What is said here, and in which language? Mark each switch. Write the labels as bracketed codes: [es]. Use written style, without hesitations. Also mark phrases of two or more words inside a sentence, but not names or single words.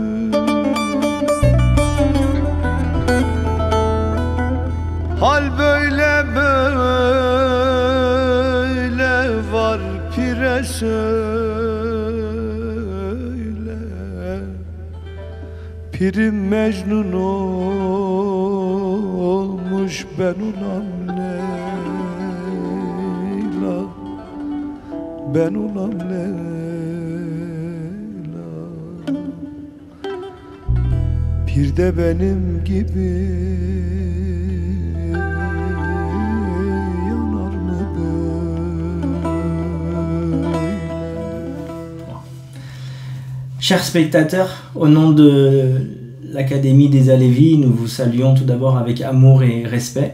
[tr] Hal böyle böyle var pire söyle, pirim Mecnun olmuş ben ulan Leyla, ben ulan Leyla. Bir de benim gibi [fr] Chers spectateurs, au nom de l'Académie des Alevis, nous vous saluons tout d'abord avec amour et respect.